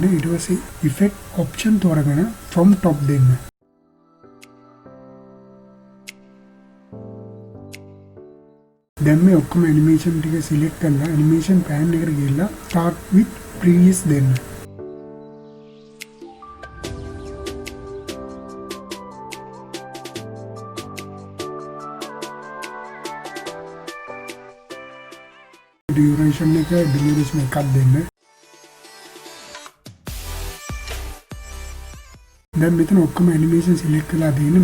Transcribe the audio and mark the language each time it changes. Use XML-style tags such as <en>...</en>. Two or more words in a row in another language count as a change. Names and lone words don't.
<si>ඊට පස්සේ</si> <en>effect option</en> <si>තෝරගෙන</si> <en>from top</en> <si>දෙන්න. දැන් මේ ඔක්කොම animation ටික select කරලා</si> <en>animation pan</en> <si>එකට ගිහලා</si> <en>start with previous</en> <si>දෙන්න. duration එක duration එකක් දෙන්න. දැන් මෙතන ඔක්කොම animation select කරලා තියෙන්නේ.</si>